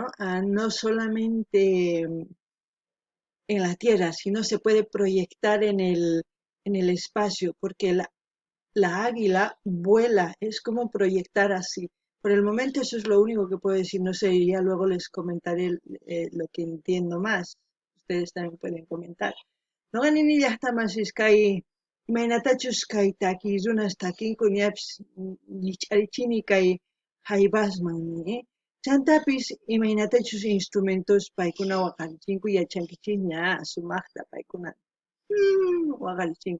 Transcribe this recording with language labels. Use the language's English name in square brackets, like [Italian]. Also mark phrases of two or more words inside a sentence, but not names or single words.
[Spanish] No solamente en la Tierra, sino se puede proyectar en el espacio, porque la águila vuela, es como proyectar así. Por el momento eso es lo único que puedo decir, no sé, ya luego les comentaré lo que entiendo más. Ustedes también pueden comentar. [Quechua] No ganin [Spanish] ya está más es que [Quechua] imaynatachus kay takirunas takinkuñaps licharichini kay haybasman, chantapis imaynatachus instrumentos paykuna waqarichinku yachankichis ña sumaqta paykuna waqarichinku.